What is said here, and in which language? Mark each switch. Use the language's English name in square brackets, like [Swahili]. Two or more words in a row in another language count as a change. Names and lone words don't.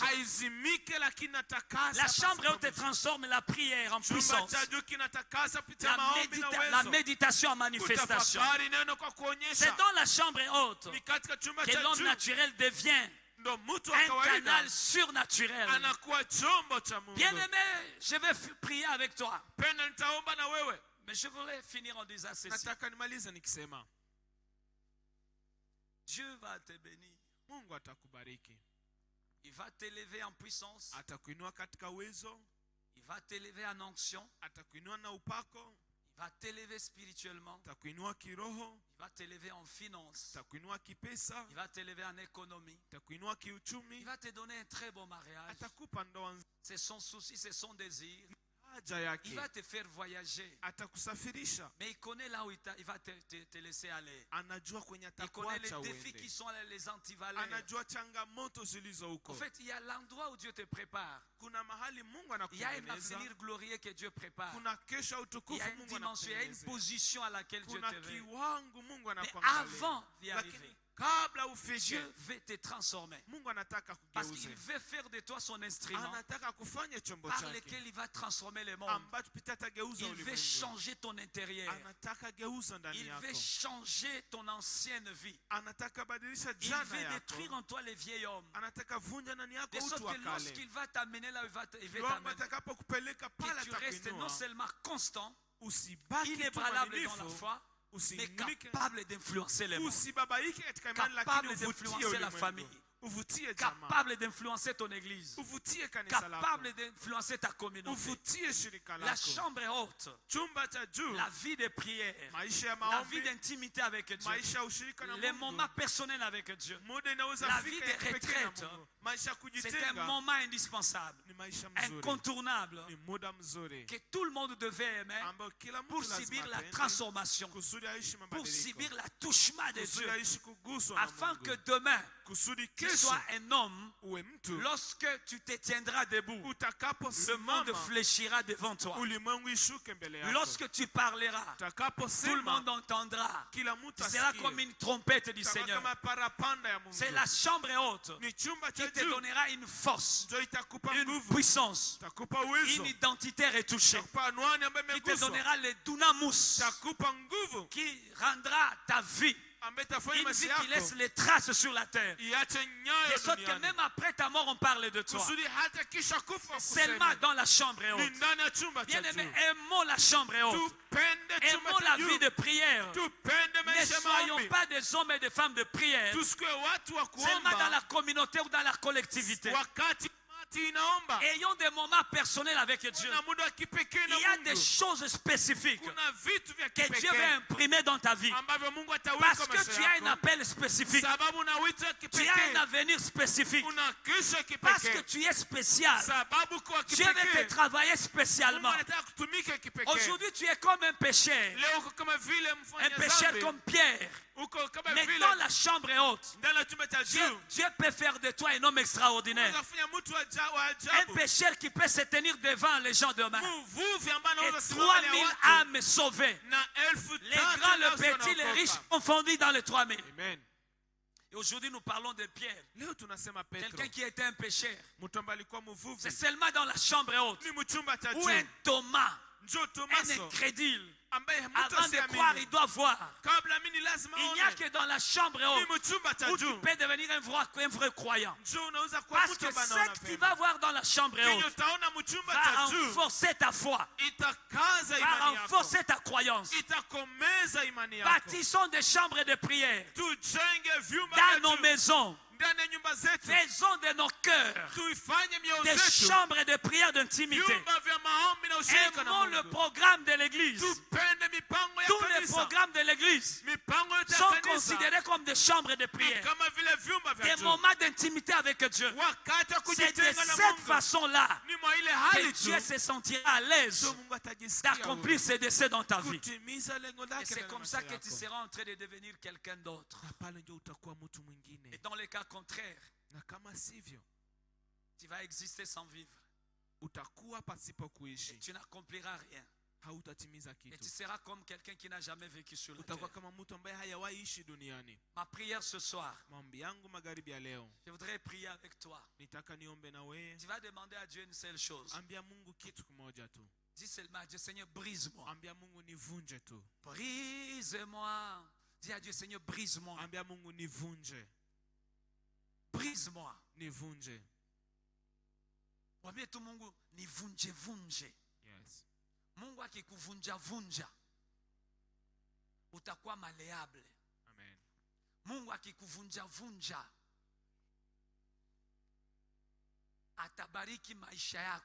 [Swahili] haizimike lakini natakasa. [French] La chambre haute transforme la prière en [Swahili] Chumba [French] puissance, [Swahili] cha juu kinatakasa kupitia [French] la, [Swahili] maombi na [French] la [Swahili] uwezo. [French] méditation en manifestation. [Swahili] Kutafakari neno kwa [French] C'est [Swahili] kuonyesha. [French] dans la chambre haute [Swahili] Ni katika chumba [French] que [Swahili] cha [French] l'homme [Swahili] juu [French] naturel devient [Swahili] ndo mtu wa [French] un [Swahili] kawaida [French] canal surnaturel. [Swahili] anakuwa chombo cha Mungu. [French] Bien-aimé, je vais prier avec toi. [Swahili] Penda nitaomba na wewe. [French] Mais je voulais finir en disant ceci. [Swahili] Nataka nimalize nikisema [French] Dieu va te bénir. [Swahili] Mungu atakubariki. [French] Il va t'élever en puissance. [Swahili] Atakuinua katika uwezo, [French] Il va t'élever en onction. [Swahili] atakuinua na upako, [French] Il va t'élever spirituellement. [Swahili] atakuinua kiroho, [French] Il va t'élever en finance. [Swahili] atakuinua kipesa, [French] Il va t'élever en économie. [Swahili] atakuinua [French] Il [Swahili] kiuchumi, [French] va te donner un très beau mariage. [Swahili] atakupa ndoa nzuri. [French] C'est son souci, c'est son désir. [Swahili] Haja [French] Il [Swahili] yake [French] va te faire voyager. [Swahili] atakusafirisha. [French] Mais il connaît là où il va te laisser aller. [Swahili] Anajua kwenye [French] Il connaît les [Swahili] atakuacha [French] défis qui [Swahili] uende. [French] sont les antivaleurs. [Swahili] Anajua changamoto zilizo [French] En [Swahili] huko. [French] fait, il y a l'endroit où Dieu te prépare. [Swahili] Kuna mahali Mungu [French] Il y a un [Swahili] anakutengeneza, [French] avenir glorieux que Dieu prépare. [Swahili] kuna kesho [French] Il y [Swahili] utukufu [French] a une [Swahili] Mungu [French] dimension, il y a une [Swahili] anakutengeneza. [French] position à laquelle Dieu [Swahili] Kuna [French] te veut. [Swahili] kiwango Mungu [French] Mais [Swahili] anakuangalia. [French] avant d'y [Swahili] Lakini [French] arriver, [Swahili] kabla ufike, [French] Dieu veut te transformer. [Swahili] Mungu anataka [French] Parce qu'il [Swahili] kugeuze. [French] veut faire de toi son instrument [Swahili] Anataka kufanya chombo [French] par [Swahili] chake [French] lequel il va transformer le monde. [Swahili] ambacho pita atageuza [French] Il veut [Swahili] ulimwengu. [French] changer ton intérieur. [Swahili] Anataka geuza ndani [French] Il [Swahili] yako. [French] veut changer ton ancienne vie. [Swahili] Anataka badilisha [French] Il [Swahili] jana [French] veut détruire [Swahili] yako. [French] en toi les vieils hommes. [Swahili] Anataka vunja ndani [French] De [Swahili] yako utu [French] sorte [Swahili] wa [French] que [Swahili] kale. [French] lorsqu'il va t'amener là où il veut [Swahili] Roho [French] t'amener, [Swahili] atakapokupeleka pale [French] que tu restes non [Swahili] atakuinua. [French] seulement constant, [Swahili] Usibaki tu [French] inébranlable dans la [Swahili] mwaminifu, [French] foi, mais [Swahili] usiinuke, [French] capable d'influencer les monde, [Swahili] usibabaike katika imani, [French] capable [Swahili] lakini uvutie [French] d'influencer la [Swahili] ulimwengu. [French] famille, [Swahili] uvutie jamaa, [French] capable d'influencer ton église, [Swahili] uvutie kanisa lako, [French] capable d'influencer ta communauté. [Swahili] uvutie shirika [French] La [Swahili] lako. [French] chambre est haute, [Swahili] Chumba cha juu, [French] la vie de prière, [Swahili] maisha ya [French] la vie [Swahili] maombi, [French] d'intimité avec Dieu, [Swahili] maisha ya ushirika na [French] les [Swahili] Mungu, [French] moments personnels avec Dieu. [Swahili] muda inaweza [French] La vie [Swahili] fika [French] de [Swahili] ya kipekee na [French] retraite, [Swahili] Mungu. Maisha ya [French] C'est un [Swahili] kujitenga [French] moment indispensable, [Swahili] ni maisha mzuri, [French] incontournable, [Swahili] ni muda mzuri [French] que tout le monde devait aimer [Swahili] ambao kila [French] pour [Swahili] mtu lazima [French] subir la [Swahili] apende, [French] transformation, [Swahili] kusudi aishi [French] pour [Swahili] mabadiliko, [French] subir l'attouchement de [Swahili] kusudi [French] Dieu, [Swahili] aishi kuguswa na [French] afin [Swahili] Mungu, [French] que demain, [Swahili] kusudi [French] tu [Swahili] kesho [French] sois un homme. [Swahili] uwe mtu [French] Lorsque tu te tiendras debout, le monde [Swahili] utakaposimama [French] fléchira devant toi. [Swahili] ulimwengu ishuke mbele yako, [French] Lorsque tu parleras, tout le [Swahili] utakaposema [French] monde entendra. [Swahili] kila mtu [French] Tu seras [Swahili] asikie, [French] comme une trompette du [Swahili] utakuwa [French] Seigneur. [Swahili] kama parapanda ya Mungu. [French] C'est la chambre haute [Swahili] Ni chumba cha [French] qui te [Swahili] juu [French] donnera une force, [Swahili] ndio itakupa [French] une [Swahili] nguvu, [French] puissance, [Swahili] itakupa uwezo, [French] une identité retouchée, [Swahili] itakupa anwani ambayo [French] qui te [Swahili] imeguswa, [French] donnera le dunamus, [Swahili] itakupa nguvu [French] qui rendra ta vie [Swahili] ambayo itafanya [French] une [Swahili] maisha [French] vie qui laisse [Swahili] yako [French] les traces sur la terre. [Swahili] iache [French] De [Swahili] nyayo [French] sorte que [Swahili] duniani, [French] même après ta mort, on parle de toi. [Swahili] kusudi hata kisha kufa [French] Seulement [Swahili] kusema [French] dans la chambre [Swahili] ni [French] haute. [Swahili] ndani ya chumba cha [French] Bien aimé, [Swahili] juu. [French] aimons la chambre haute. [Swahili] Tupende chumba [French] Aimons [Swahili] cha [French] la [Swahili] juu, [French] vie de prière. [Swahili] tupende [French] Ne [Swahili] maisha ya [French] soyons [Swahili] maombi, [French] pas des hommes et des femmes de prière [Swahili] tusikue watu wa [French] seulement dans la [Swahili] kuomba [French] communauté ou dans la collectivité. [Swahili] wakati mati inaomba. [French] Ayons des moments personnels avec Dieu. [Swahili] Kuna muda wa kipekee na [French] Il y a des [Swahili] Mungu, [French] choses spécifiques [Swahili] kuna vitu vya [French] que Dieu veut [Swahili] kipekee [French] imprimer dans ta vie. [Swahili] ambavyo Mungu [French] Parce [Swahili] ataweka [French] que [Swahili] maisha [French] tu as un [Swahili] yako, [French] appel spécifique. [Swahili] sababu una wito wa [French] Tu as [Swahili] kipekee, [French] un avenir spécifique. [Swahili] una kesho [French] Parce que [Swahili] kipekee, [French] tu es spécial. [Swahili] sababu kwa [French] Dieu veut te [Swahili] kipekee [French] travailler [Swahili] Mungu [French] spécialement. [Swahili] anataka kutumika kipekee. [French] Aujourd'hui, tu es comme un pécheur. [Swahili] Leo uko kama vile [French] Un [Swahili] mfanya [French] pécheur [Swahili] dhambi, [French] comme Pierre. [Swahili] uko kama [French] Mais [Swahili] vile [French] dans la chambre haute, [Swahili] ndani ya chumba cha juu. [French] Dieu peut faire de toi un homme extraordinaire. [Swahili] Unaweza kufanya mtu wa wa [French] Un [Swahili] ajabu, [French] pécheur qui peut se tenir devant les gens demain. [Swahili] mvuvi ambaye [French] Et [Swahili] anaweza simama mbele [French] 3000 [Swahili] ya watu [French] âmes sauvées. [Swahili] na elfu [French] Les [Swahili] tatu [French] grands, les [Swahili] nafsi [French] petits, les [Swahili] wanaokoka. [French] riches confondus dans les 3000. Amen. Et aujourd'hui, nous parlons de Pierre. [Swahili] Leo tunasema Petro, [French] Quelqu'un qui était un pécheur. [Swahili] mtu ambaye alikuwa mvuvi, [French] C'est seulement dans la chambre haute. [Swahili] ni mchumba cha [French] Ou un [Swahili] juu. [French] Thomas, [Swahili] Njoo [French] un [Swahili] Tomaso [French] incrédule. [Swahili] ambaye mtu [French] Avant de croire, il [Swahili] asiamini, [French] doit voir. [Swahili] kabla amini lazima [French] Il n'y a [Swahili] aone. [French] que dans la chambre [Swahili] Ni [French] haute [Swahili] mchumba cha [French] où tu [Swahili] juu. [French] peux devenir un vrai croyant. [Swahili] Njoo unaweza kuwa [French] Parce [Swahili] mtu [French] que [Swahili] ambaye [French] ce [Swahili] anaona [French] que tu [Swahili] vema. [French] vas voir dans la chambre [Swahili] Kenye [French] haute [Swahili] utaona mchumba [French] va [Swahili] cha juu [French] renforcer ta foi, [Swahili] itakaza [French] va [Swahili] imani yako, [French] renforcer ta croyance. [Swahili] itakomeza imani yako. [French] Bâtissons des chambres de prière [Swahili] Tujenge vyumba [French] dans [Swahili] vya [French] nos [Swahili] juu [French] maisons. [Swahili] ndani ya nyumba zetu, [French] Faisons de nos cœurs [Swahili] tuifanye mioyo [French] des [Swahili] zetu [French] chambres de prière d'intimité. [Swahili] vyumba vya maombi na ushirika na [French] Aimons le [Swahili] Mungu. [French] programme de l'église. [Swahili] Tupende mipango ya [French] Tous les [Swahili] kanisa, [French] programmes de l'église [Swahili] mipango yote ya [French] sont [Swahili] kanisa [French] considérés comme des chambres de [Swahili] ni [French] prière, [Swahili] kama vile vyumba vya [French] des [Swahili] juu. [French] moments d'intimité avec Dieu. [Swahili] Wakati wa [French] C'est de [Swahili] kujitenga na [French] cette [Swahili] Mungu [French] façon-là [Swahili] ni mwa ile [French] que [Swahili] hali tu [French] Dieu se sentira à l'aise [Swahili] ndio Mungu atajisikia [French] d'accomplir ses desseins dans ta vie. [Swahili] kutimiza lengo [French] Et [Swahili] lake [French] c'est [Swahili] ndani ya [French] comme [Swahili] maisha [French] ça que tu [Swahili] yako. [French] seras en train de devenir quelqu'un d'autre. [Swahili] Na pale ndio utakuwa mtu mwingine, [French] Et dans les cas contraires, [Swahili] na kama sivyo [French] tu vas exister sans vivre. [Swahili] utakuwa pasipo [French] Et [Swahili] kuishi, [French] tu n'accompliras rien. [Swahili] hautatimiza [French] Et tu [Swahili] kitu, [French] seras comme quelqu'un qui n'a jamais vécu sur la [Swahili] utakuwa [French] terre. [Swahili] kama mtu ambaye hayawahi ishi duniani. [French] Ma prière ce soir, [Swahili] Maombi yangu magharibi ya leo, [French] je voudrais prier avec toi. [Swahili] nitaka niombe na wewe. [French] Tu vas demander à Dieu une seule chose. [Swahili] Ambia Mungu kitu kimoja tu, [French] Dis seulement à Dieu, Seigneur, brise-moi. [Swahili] ambia Mungu nivunje tu, [French] Brise-moi. Dis à Dieu, Seigneur, brise-moi. [Swahili] ambia Mungu nivunje, Brise-moi. nivunje. Mwambie tu Mungu, nivunje vunje. Yes. Mungu akikuvunja vunja, utakuwa maleable. Amen. Mungu akikuvunja vunja, atabariki maisha yako.